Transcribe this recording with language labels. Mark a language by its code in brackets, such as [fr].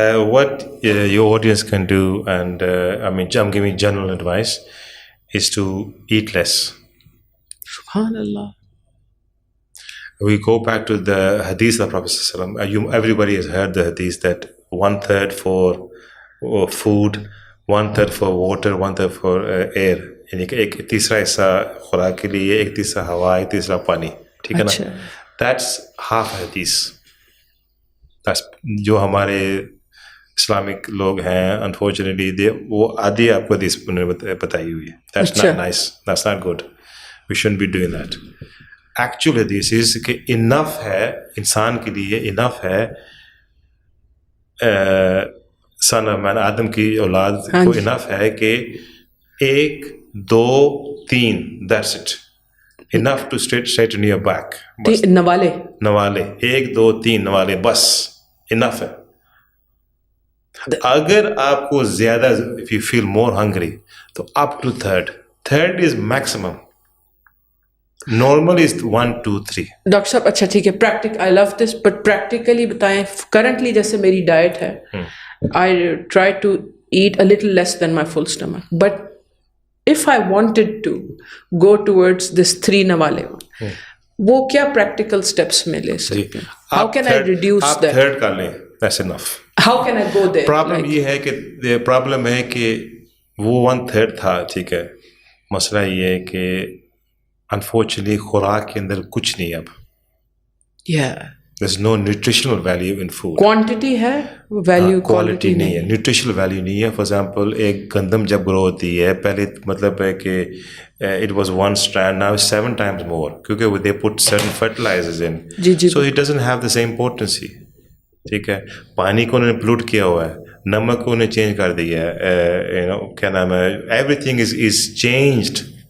[en] What your audience can do, and I'm giving general advice, is to eat less. Subhanallah. We go back to the hadith of Prophet sallallahu alaihi wasallam. Everybody has heard the hadith that 1/3 for food, 1/3 for water, 1/3 for air. [ur] یعنی کہ ایک تیسرا حصہ خوراک کے لیے, ایک تیسرا ہوا, ایک تیسرا پانی. [en] ٹھیک ہے نا؟ That's half حدیث. [ur] جو ہمارے اسلامک لوگ ہیں انفارچونیٹلی وہ آدھی آپ کو حدیث بتائی ہوئی ہے. [en] That's not nice. That's not good. We shouldn't be doing that. [ur] Actual حدیث is کہ enough ہے انسان کے لیے, enough ہے سن مین آدم کی اولاد کو enough ہے کہ 1 2 3, that's it. [en] Enough to straighten your back. [ur] نوالے 1 2 3 نوالے بس enough ہے. [en] اگر آپ کو زیادہ if you feel more hungry تو up to third is maximum. Normal is 1 2 3. [ur] Doctor صاحب اچھا ٹھیک ہے, I love this, but practically بتائیں. [en] Currently جیسے میری diet ہے, I try to eat a little less than my full stomach, but if I wanted to go towards this 3 nawale, وہ کیا practical steps میں لے سکتے ہیں? How can I reduce that? [ur] آپ third کر لیں, that's enough. [en] How can I go there? [ur] Problem یہ ہے کہ پرابلم ہے کہ وہ 1/3 تھا, ٹھیک ہے. مسئلہ یہ ہے کہ انفارچونیٹلی خوراک کے اندر کچھ نہیں اب. [en] Yeah. There's no nutritional value in food. Quantity ہے, value [ur] quality نہیں ہے, nutritional value نہیں ہے. [en] For example, ایک گندم جب گرو ہوتی ہے پہلے مطلب ہے کہ it was 1 strand, now it's 7 times more کیونکہ they put certain fertilizers in. So it doesn't have the same potency. [ur] ٹھیک ہے. پانی کو انہوں نے پلوٹ کیا ہوا ہے, نمک کو انہیں چینج کر دیا ہے, کیا نام ہے, everything is changed.